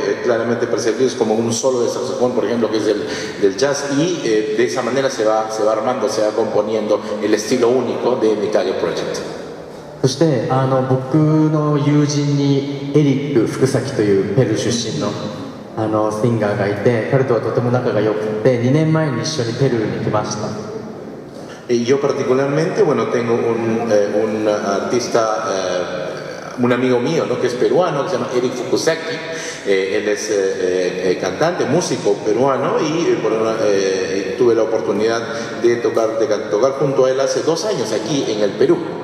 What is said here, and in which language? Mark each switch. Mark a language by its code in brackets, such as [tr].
[es] claramente percibidos como un solo de saxofón, por ejemplo, que es del jazz, y de esa manera se va armando, se va componiendo el estilo único de Mikage Project. [ja] そして僕の友人にエリック・福崎というペルー出身のシンガーがいて、彼とはとても仲が良くて2年前に一緒にペルーに来ました。 [es] Yo particularmente, bueno, tengo un artista, un amigo mío, ¿no?, que es peruano, que se llama Eric Fukusaki. Él es cantante, músico peruano, y tuve la oportunidad de tocar junto a él hace 2 años aquí en el Perú.